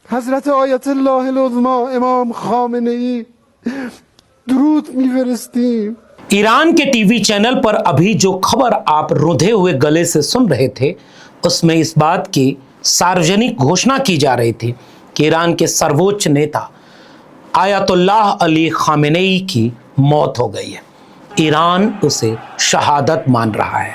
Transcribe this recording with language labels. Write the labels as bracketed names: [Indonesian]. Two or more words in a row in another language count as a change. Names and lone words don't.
[Persian] حضرت آیت الله العظما امام خامنه ای درود میفرستیم. [Hindi] ईरान के टीवी चैनल पर अभी जो खबर आप रुंधे हुए गले से सुन रहे थे, उसमें इस बात की सार्वजनिक घोषणा की जा रही थी कि ईरान के सर्वोच्च नेता आयतुल्लाह अली खामेनेई की मौत हो गई है। ईरान उसे शहादत मान रहा है।